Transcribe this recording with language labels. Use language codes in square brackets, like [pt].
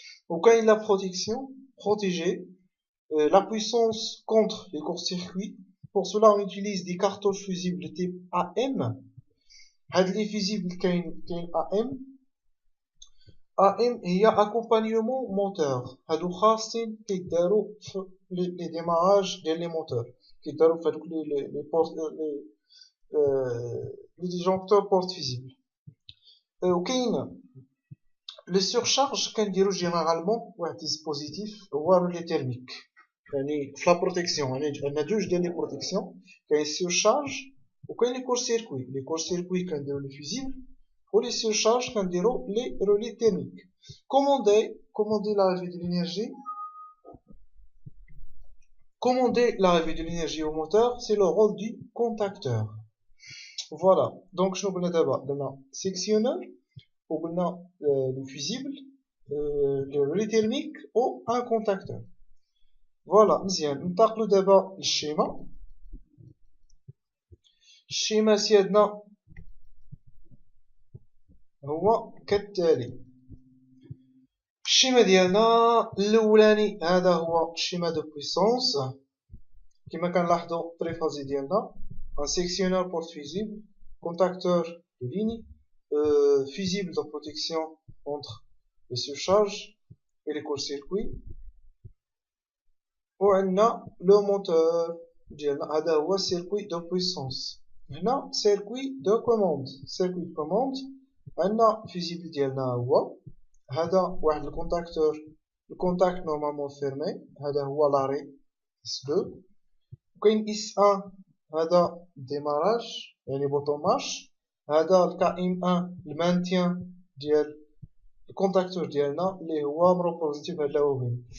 [fr] وكاين لا بروتيكسيون protéger la puissance contre les courts-circuits. Pour cela on utilise des cartouches fusibles de type AM. [ar] هاد لي فيزيبل كاين AM هي accompagnement moteur. هادو خاصين كيدارو في لي ديماراج ديال لي موتور، كيدارو في هادوك لي بورت لي ديجونكتور بورت فيزيبل. وكاين لي سورشارج كنديرو جينيرالمون واحد ديسبوزيتيف هو رولي تيرميك. يعني في لا بروتيكسيون يعني عندنا جوج ديال لي بروتيكسيون، كاين سورشارج وكاين لي كور سيركوي. لي كور سيركوي كنديرو لي فيزيبل، ولي سورشارج كنديرو لي رولي تيرميك. [fr] commander l'arrivée de l'énergie. Commander l'arrivée de l'énergie au moteur, c'est le rôle du contacteur. Voilà. Donc [ar] شنو قلنا دابا؟ قلنا [fr] sectionneur وقلنا le fusible, le relais thermique ou un contacteur. [ar] فوالا مزيان. ننتقلوا دابا للشيما. الشيما سيادنا هو كالتالي. الشيما ديالنا الاولاني هذا هو الشيما دو بويسونس كما كنلاحظوا التريفازي ديالنا. [fr] ان سيكسيونور بورت فيزيبل، contacteur de ligne, fusible de protection contre les surcharges et les courts-circuits. [ar] وعندنا لو موتور ديالنا هذا هو circuit de puissance. [fr] هنا circuit de commande. [ar] circuit de commande عندنا fusible ديالنا هو هذا واحد الكونتاكتور، الكونتاكت نورمالمون فيرمي، هذا هو لاري S2. وكاين S1 هذا ديماراج يعني بوطون مارش. هذا الكا ام 1 المانتيان ديال الكونتاكتور ديالنا اللي هو مروبوزيتي في هاد اللوين.